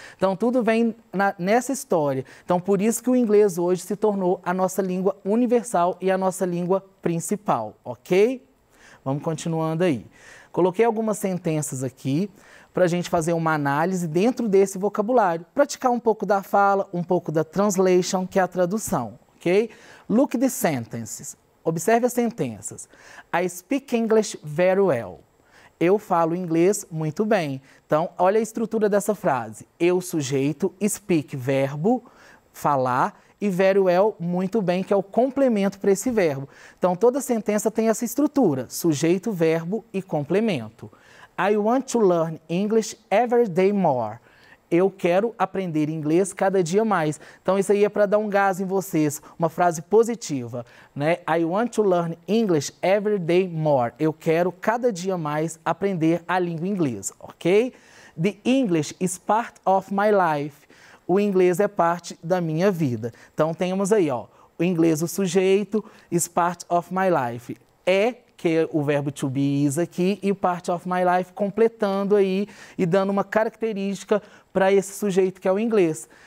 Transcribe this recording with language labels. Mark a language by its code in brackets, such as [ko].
[pt] Então, tudo vem nessa história. Então, por isso que o inglês hoje se tornou a nossa língua universal e a nossa língua principal, ok? Vamos continuando aí. Coloquei algumas sentenças aqui para a gente fazer uma análise dentro desse vocabulário, praticar um pouco da fala, um pouco da translation, que é a tradução, ok? [en] Look the sentences. [pt] Observe as sentenças. [en] I speak English very well. [pt] Eu falo inglês muito bem. Então, olha a estrutura dessa frase. Eu, sujeito, speak, verbo, falar, e [en] very well, [pt] muito bem, que é o complemento para esse verbo. Então, toda sentença tem essa estrutura, sujeito, verbo e complemento. [en] I want to learn English every day more. [pt] Eu quero aprender inglês cada dia mais. Então, isso aí é para dar um gás em vocês, uma frase positiva, né? [en] I want to learn English every day more. [pt] Eu quero cada dia mais aprender a língua inglesa, ok? [en] The English is part of my life. [pt] O inglês é parte da minha vida. Então, temos aí, ó, o inglês, o sujeito, [en] is part of my life. [pt] Que é o verbo [en] to be is [pt] aqui, e o [en] part of my life [pt] completando aí e dando uma característica para esse sujeito que é o inglês.